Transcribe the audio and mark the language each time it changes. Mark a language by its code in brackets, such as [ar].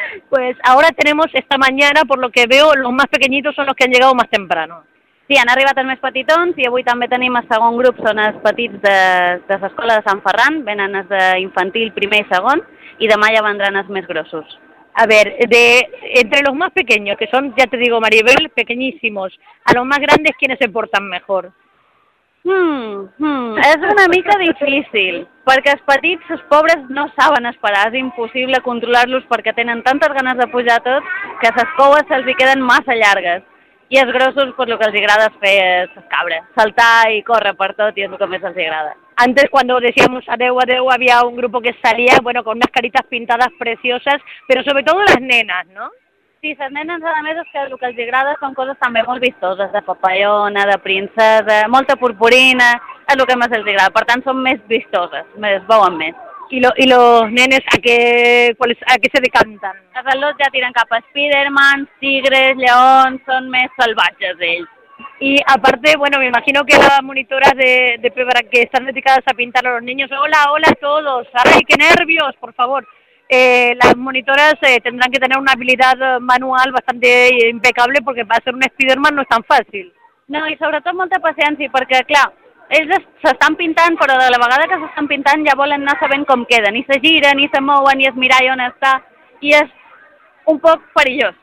[es] Pues ahora tenemos esta mañana, por lo que veo, los más pequeñitos son los que han llegado más temprano. [ca] Sí, han arribat els més petitons i avui també tenim el segon grup, són els petits de l'escola de Sant Ferran, venen els d'infantil primer i segon, i demà ja vendran els més grossos. [es] A ver, entre los más pequeños, que son, ya te digo, Maribel, pequeñísimos, a los más grandes, ¿quiénes se portan mejor? [ca] És una mica difícil, perquè els petits, els pobres, no saben esperar, és impossible controlar-los perquè tenen tantes ganes de pujar tot que les coues se'ls queden massa llargues. I els grossos, pues, el que els agrada és fer les cabres, saltar i córrer per tot, i és el que més els agrada. [es] Antes, cuando decíamos adeu, adeu, había un grupo que salía, bueno, con unas caritas pintadas preciosas, pero sobre todo las nenas, ¿no? [ca] Sí, les nenes, a més, és que el que els agrada són coses també molt vistoses, de papallona, de princesa, molta purpurina, és el que més els agrada. Per tant, són més vistoses, es veuen més. I los nenes, a què se decanten? Els al·lots ja tiren cap a Spiderman, tigres, lleons, són més salvatges ells. [es] Y aparte, bueno, me imagino que las monitoras de Pebra que están dedicadas a pintar a los niños, hola a todos, ay, qué nervios, por favor. Las monitoras tendrán que tener una habilidad manual bastante impecable porque para ser un Spiderman no es tan fácil. No, y sobre todo mucha paciencia porque, claro, ellos se están pintando, pero [ca] de la vegada que se están pintando ya volen anar sabent com queden, y se giren, y se mouen, y es mirar on està, y es un poc perillós.